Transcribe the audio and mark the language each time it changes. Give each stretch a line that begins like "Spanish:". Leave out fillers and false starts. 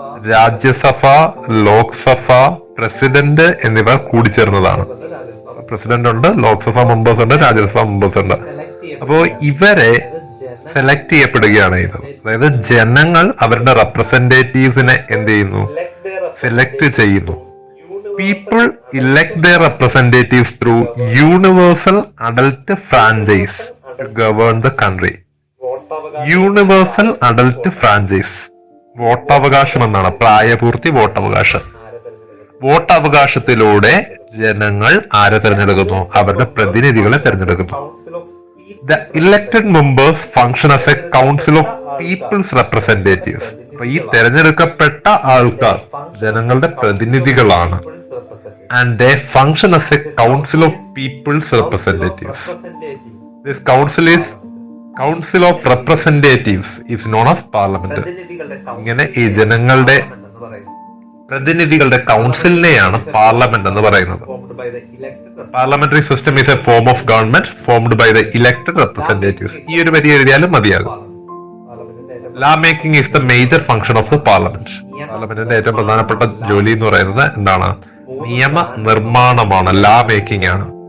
Malayalam: Rajya Sabha, Lok Sabha, president എന്നിവർ കൂടിച്ചേർന്നതാണ്. President ഉണ്ട്, Lok Sabha members ഉണ്ട്, രാജ്യസഭ മെമ്പേഴ്സ് ഉണ്ട്. അപ്പോ ഇവരെ സെലക്ട് ചെയ്യപ്പെടുകയാണ് ചെയ്യുന്നത്. അതായത് ജനങ്ങൾ അവരുടെ റെപ്രസെന്റേറ്റീവ്സിനെ എന്ത് ചെയ്യുന്നു? സെലക്ട് ചെയ്യുന്നു.
English: People elect their representatives through universal adult franchise to govern the country. Universal adult franchise.
Malayalam: വോട്ടവകാശം എന്നാണ്, പ്രായപൂർത്തി വോട്ടവകാശം. വോട്ടവകാശത്തിലൂടെ ജനങ്ങൾ ആരെ തിരഞ്ഞെടുക്കുന്നു? അവരുടെ പ്രതിനിധികളെ തിരഞ്ഞെടുക്കുന്നു.
English: The elected members function as a council of people's representatives.
Malayalam: അപ്പൊ ഈ തിരഞ്ഞെടുക്കപ്പെട്ട ആൾക്കാർ ജനങ്ങളുടെ പ്രതിനിധികളാണ്.
English: And they function as a council of people's representatives. This council of representatives is known as parliament.
Malayalam: ഇങ്ങനെ ഈ ജനങ്ങളുടെ പ്രതിനിധികളുടെ കൗൺസിലിനെയാണ് പാർലമെന്റ് എന്ന് പറയുന്നത്.
English: Parliamentary system is a form of government formed by the elected representatives.
Malayalam: ഈ ഒരു വരി എഴുതിയാലും മതിയാകും.
English: Law making is the major function of the parliament.
Malayalam: പാർലമെന്റിന്റെ ഏറ്റവും പ്രധാനപ്പെട്ട ജോലി എന്ന് പറയുന്നത് എന്താണ്? നിയമ നിർമ്മാണമാണ്, ലാ മേക്കിംഗ് ആണ്.